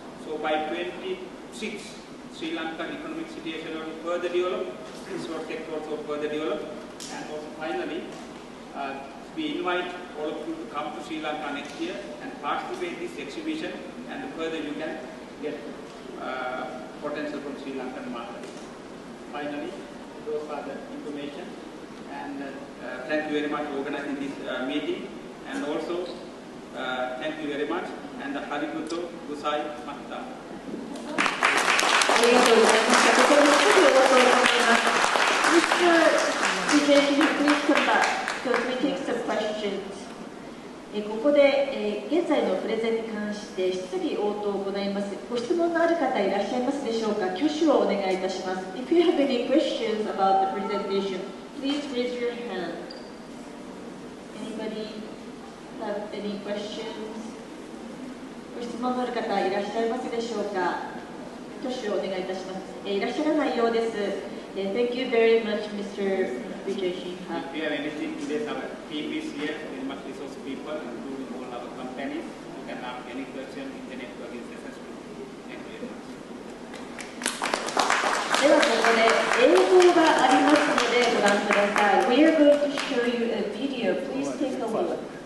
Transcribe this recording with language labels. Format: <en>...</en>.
<en>So by 26, Sri Lankan economic situation will further develop, export sector also further develop, and also finally, we invite all of you to come to Sri Lanka next year and participate in this exhibition, and further you can get potential from Sri Lankan market. Finally, those are the information, and thank you very much for organizing this meeting, and also thank you very much, and</en> <ja>Harikuto Gusai Matta. ありがとうございました。ここで質疑応答を行います。</ja> <en>Mr. DJ, can you please come back? Because we take some questions.</en> <ja>ここで、現在のプレゼンに関して質疑応答を行います。ご質問のある方いらっしゃいますでしょうか。挙手をお願いいたします。</ja> <en>If you have any questions about the presentation, please raise your hand. Anybody have any questions?</en> <ja>ご質問のある方いらっしゃいますでしょうか。挙手をお願いいたします。いらっしゃらないようです。</ja> <en>Thank you very much, Mr. Vijay Shinha. If you have anything today, our team is here, very much resource people, including all our companies. You can ask any question in the networking successful. Thank you very much.</en> <ja>ではここで映像がありますのでご覧ください。</ja> <en>We are going to show you a video. Please take a look.</en>